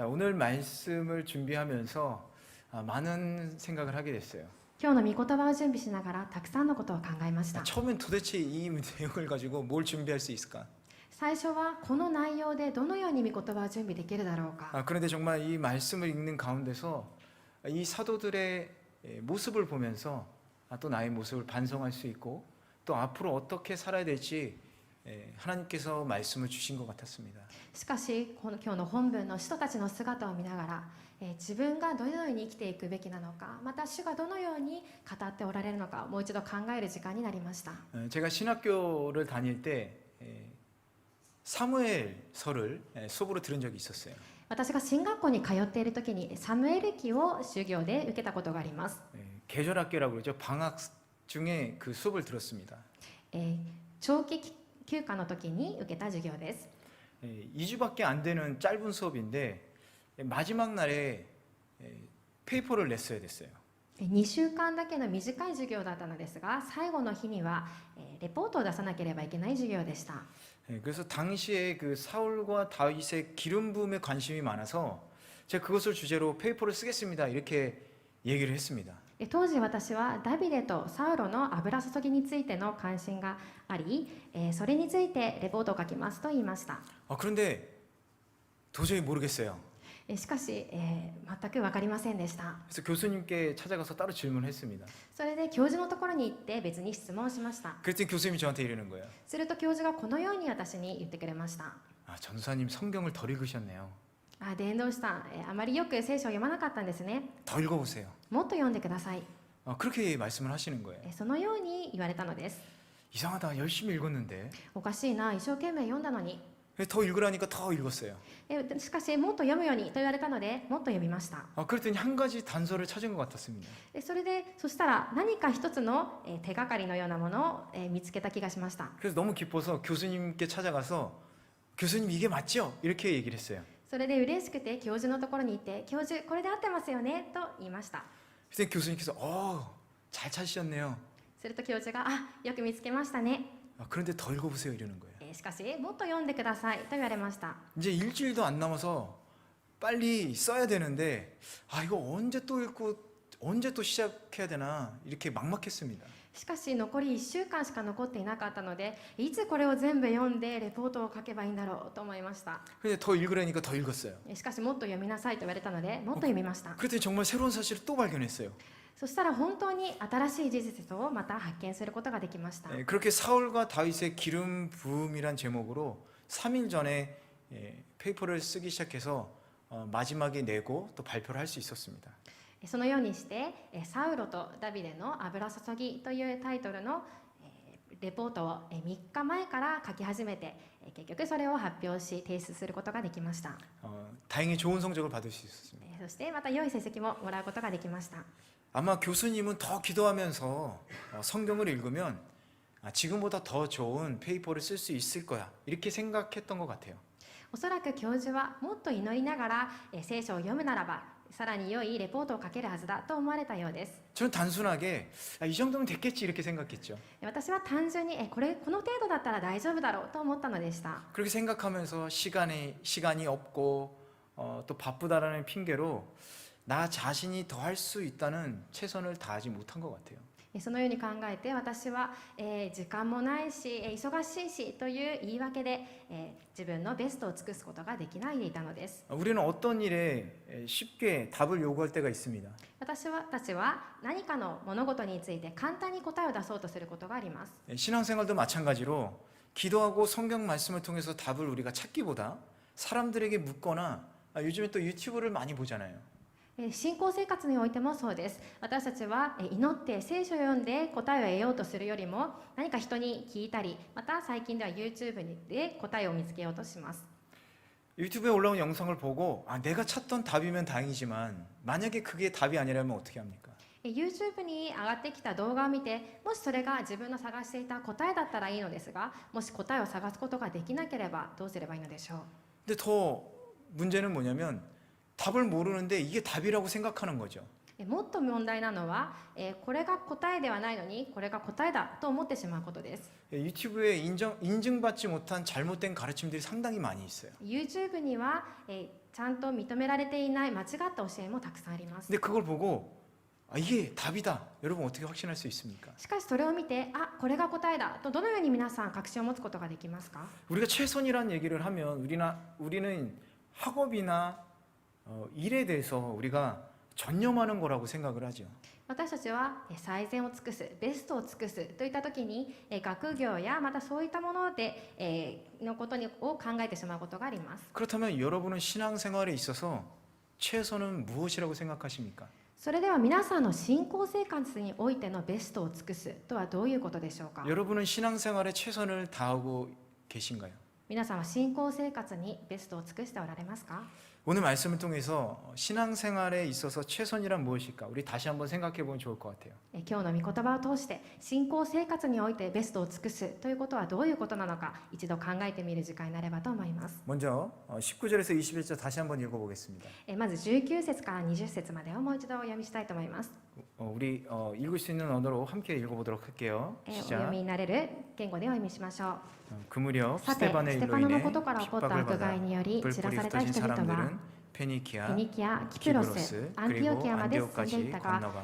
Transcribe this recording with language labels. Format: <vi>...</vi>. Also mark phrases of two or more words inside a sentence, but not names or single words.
<ko>오늘 말씀을 준비하면서 많은 생각을 하게 됐어요.</ko> <ja>今日の御言葉を準備しながらたくさんのことを考えました。</ja> <ko>처음엔 도대체 이 내용을 가지고 뭘 준비할 수 있을까?</ko> <ja>最初はこの内容でどのように御言葉を準備できるだろうか。</ja> <ko>그런데 정말 이 말씀을 읽는 가운데서 이 사도들의 모습을 보면서 또 나의 모습을 반성할 수 있고 또 앞으로 어떻게 살아야 될지 하나님께서 말씀을 주신 것 같았습니다.</ko> <ja>しかし今日の本文の使徒たちの姿を見ながら、自分がどのように生きていくべきなのか、また主がどのように語っておられるのか、もう一度考える時間になりました。</ja> <ko>제가 신학교를 다닐 때 사무엘서를 수업으로 들은 적이 있었어요.</ko> <ja>私が進学校に通っている時にサムエル記を授業で受けたことがあります。</ja> <ko>계절학교라고 그러죠. 방학 중에 그 수업을 들었습니다.</ko> <ja>長期休暇の時に受けた授業です。</ja> <ko>2주밖에 안 되는 짧은 수업인데 마지막 날에 페이퍼를 냈어야 됐어요.</ko> <ja>2 週間だけの短い授業だったのですが、最後の日にはレポートを出さなければいけない授業でした。</ja> <ko>그래서 당시에 그 사울과 다윗의 기름 부음에 관심이 많아서 제가 그것을 주제로 페이퍼를 쓰겠습니다. 이렇게 얘기를 했습니다.</ko> <ja>当時私はダビデとサウロの油注ぎについての関心があり、それについてレポートを書きますと言いました。</ja> <ko>그런데 도저히 모르겠어요.</ko> <ja>しかし、全く分かりませんでした。</ja> <ko>그래서 교수님께 찾아가서 따로 질문했습니다.</ko> <ja>それで教授のところに行って別に質問しました。</ja> <ko>그랬더니 교수님이 저한테 이러는 거예요.</ko> <ja>すると教授がこのように私に言ってくれました。</ja> <ko>전도사님 성경을 덜 읽으셨네요.</ko> <ja>伝道師さん、あまりよく聖書を読まなかったんですね。</ja> <ko>더 읽어보세요.</ko> <ja>もっと読んでください。</ja> <ko>그렇게 말씀을 하시는 거예요.</ko> <ja>そのように言われたのです。</ja> <ko>이상하다. 열심히 읽었는데</ko> <ja>おかしいな、一生懸命読んだのに。</ja> <ko>더 읽으라니까 더 읽었어요.</ko> <ja>しかしもっと読むようにと言われたのでもっと読みました。</ja> <ko>그랬더니 한 가지 단서를 찾은 것 같았습니다.</ko> <ja>そしたら何か一つの手がかりのようなものを見つけた気がしました。</ja> <ko>그래서 너무 기뻐서 교수님께 찾아가서 교수님 이게 맞죠? 이렇게 얘기를 했어요.</ko> <ja>それで嬉しくて教授のところに行って教授これで合ってますよねと言いました。</ja> <ko>그때 교수님께서 잘 찾으셨네요.</ko> <ja>すると教授がよく見つけましたね。</ja> <ko>그런데 더 읽어보세요 이러는 거예요.</ko> <ja>しかしもっと読んでくださいと言われました。</ja> <ko>이제 일주일도 안 남아서 빨리 써야 되는데 이거 언제 또 읽고 언제 또 시작해야 되나 이렇게 막막했습니다.</ko> <ja>しかし残り1週間しか残っていなかったので、いつこれを全部読んでレポートを書けばいいんだろうと思いました。</ja> <ko>근데 더 읽으라니까 더 읽었어요.</ko> <ja>しかしもっと読みなさいと言われたのでもっと読みました。</ja> <ko>그랬더니 정말 새로운 사실을 또 발견했어요.</ko> <ja>そしたら本当に新しい事実をまた発見することができました。</ja> <ko>그렇게 사울과 다윗의 기름 부음이란 제목으로 3일 전에 페이퍼를 쓰기 시작해서 마지막에 내고 또 발표를 할 수 있었습니다.</ko> <ja>そのようにしてサウロとダビデの油注ぎというタイトルのレポートを3日前から書き始めて、結局それを発表し提出することができました。</ja> <ko>다행히 좋은 성적을 받을 수 있었습니다.</ko> <ja>そしてまた良い成績ももらうことができました。</ja> <ko>아마 교수님은 더 기도하면서 성경을 읽으면 지금보다 더 좋은 페이퍼를 쓸 수 있을 거야 이렇게 생각했던 것 같아요.</ko> <ja>おそらく教授はもっと祈りながら聖書を読むならばさらに良いレポートを書けるはずだと思われたようです。</ja> <ko>저는 단순하게 이 정도면 됐겠지 이렇게 생각했죠.</ko> <ja>私は単純にこの程度だったら大丈夫だろうと思ったのでした。</ja> <ko>그렇게 생각하면서 시간이 없고 또 바쁘다라는 핑계로 나 자신이 더 할 수 있다는 최선을 다하지 못한 것 같아요.</ko> <ja>そのように考えて私は、時間もないし忙しいしという言い訳で、自分のベストを尽くすことができないでいたのです。</ja> <ko>우리는 어떤 일에 쉽게 답을 요구할 때가 있습니다.</ko> <ja>私たちは何かの物事について簡単に答えを出そうとすることがあります。</ja> <ko>신앙생활도 마찬가지로 기도하고 성경 말씀을 통해서 답을 우리가 찾기보다 사람들에게 묻거나 요즘에 또 유튜브를 많이 보잖아요.</ko> <ja>信仰生活においてもそうです。私たちは祈って聖書を読んで答えを得ようとするよりも何か人に聞いたり、また最近では YouTube で答えを見つけようとします。</ja> <ko>유튜브에 올라온 영상을 보고 내가 찾던 답이면 다행이지만 만약에 그게 답이 아니라면 어떻게 합니까?</ko> <ja>YouTube に上がってきた動画を見て、もしそれが自分の探していた答えだったらいいのですが、もし答えを探すことができなければどうすればいいのでしょう。</ja> <ko>근데 더 문제는 뭐냐면 답을 모르는데 이게 답이라고 생각하는 거죠.</ko> <ja>もっと問題なのは、これが答えではないのにこれが答えだと思ってしまうことです。</ja> <ko>유튜브에 인증받지 못한 잘못된 가르침들이 상당히 많이 있어요.</ko> <ja>YouTube には、ちゃんと認められていない間違った教えもたくさんあります。</ja> <ko>근데 그걸 보고 이게 답이다. 여러분 어떻게 확신할 수 있습니까?</ko> <ja>しかしそれを見て、これが答えだとどのように皆さん確信を持つことができますか？</ja> <ko>우리가 최선이라는 얘기를 하면 우리는 학업이나 일에 대해서 우리가 전념하는 거라고 생각을 하죠.</ko> <ja>私たちは最善を尽くす、ベストを尽くすといった時に学業やまたそういったものでのことを考えてしまうことがあります。</ja> <ko>그렇다면 여러분은 신앙생활에 있어서 최선은 무엇이라고 생각하십니까?</ko> <ja>それでは皆さんの信仰生活においてのベストを尽くすとはどういうことでしょうか？</ja> <ko>여러분은 신앙생활에 최선을 다하고 계신가요?</ko> <ja>皆さんは信仰生活にベストを尽くしておられますか？</ja> <ko>오늘 말씀을 통해서 신앙생활에 있어서 최선이란 무엇일까? 우리 다시 한번 생각해 보면 좋을 것 같아요.</ko> <ja>今日の御言葉を通して信仰生活においてベストを尽くすということはどういうことなのか一度考えてみる時間になればと思います。</ja> <ko>먼저 19절에서 21절 다시 한번 읽어보겠습니다.</ko> <ja>まず19節から20節までをもう一度お読みしたいと思います。</ja> <ko>우리 읽을 수 있는 언어로 함께 읽어보도록 할게요.</ko> <ja>お読</ja> <ko>시작.</ko> <ja>みになれる言語でお読みしましょう。</ja> <ko>그 무렵</ko> <ja>さて、</ja> <ko>스테반의</ko> <ja>ステ</ja> <ko>일로</ko> <ja>パノの</ja> <ko>인해</ko> <ja>ことから起こった</ja> <ko>핍박을</ko> <ja>迫</ja> <ko>받아</ko> <ja>害により散ら</ja> <ko>불불이</ko> <ja>された</ja> <ko>흩어진</ko> <ja>人々は</ja> <ko>사람들은</ko> <ja>フ</ja> <ko>페니키아</ko> <ja>ェニキア、キプロス、</ja> <ko>키브로스</ko> <ja>アンティオ</ja> <ko>그리고</ko> <ja>キアまで進んでい</ja> <ko>안디옥까지</ko> <ja>ったが</ja> <ko>건너가</ko>